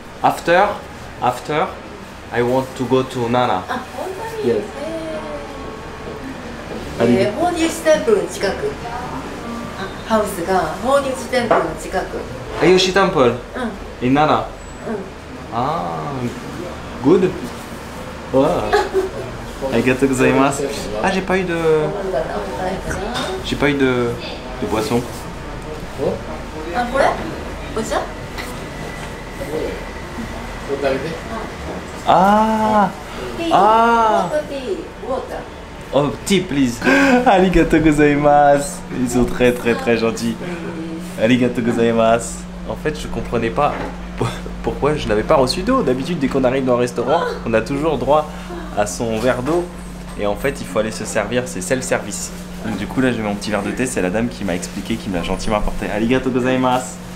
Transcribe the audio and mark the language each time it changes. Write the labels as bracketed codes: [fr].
[en] After, I want to go to Nara. [ja] あ、本当に。 [en] Yes. [ja] 法隆寺テンプルの近く。あ、ハウスが法隆寺テンプルの近く。 [en] Ayoshi Temple [ja] うん。 [en] in Nara. [ja] うん。 [en] Ah, good. Wow. [ja] Arigatou gozaimasu. [fr] Ah, j'ai pas eu de boisson. [ja] あ、これ？お茶？ Ah, [en] ティー。あー。ホットティー、ウォーター。 oh, tea please. [ja] Arigatou gozaimasu. [fr] Ils sont très très très gentils. [ja] Arigatou gozaimasu. [fr] En fait, je comprenais pas pourquoi je n'avais pas reçu d'eau. D'habitude, dès qu'on arrive dans un restaurant, on a toujours droit à son verre d'eau. Et en fait, il faut aller se servir, c'est self-service. Donc du coup, là, j'ai mon petit verre de thé. C'est la dame qui m'a expliqué, qui me l'a gentiment apporté. [ja] Arigatou gozaimasu.